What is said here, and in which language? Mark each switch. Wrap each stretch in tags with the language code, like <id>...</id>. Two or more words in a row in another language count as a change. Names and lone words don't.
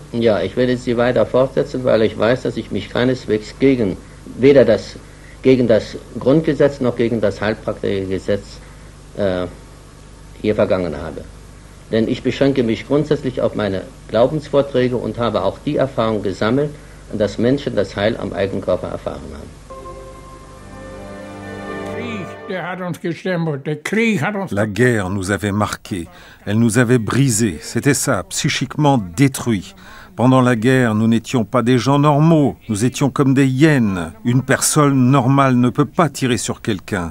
<de>Ja, ich werde sie weiter fortsetzen, weil ich weiß, dass ich mich keineswegs weder gegen das Grundgesetz noch gegen das Heilpraktikergesetz hier vergangen habe. Denn ich beschränke mich grundsätzlich auf meine Glaubensvorträge und habe auch die Erfahrung gesammelt, dass Menschen das Heil am eigenen Körper erfahren haben.</de> <fr>La guerre nous avait marqués, elle nous avait brisés, c'était ça, psychiquement détruits. Pendant la guerre, nous n'étions pas des gens normaux, nous étions comme des hyènes. Une personne normale ne peut pas tirer sur quelqu'un.</fr>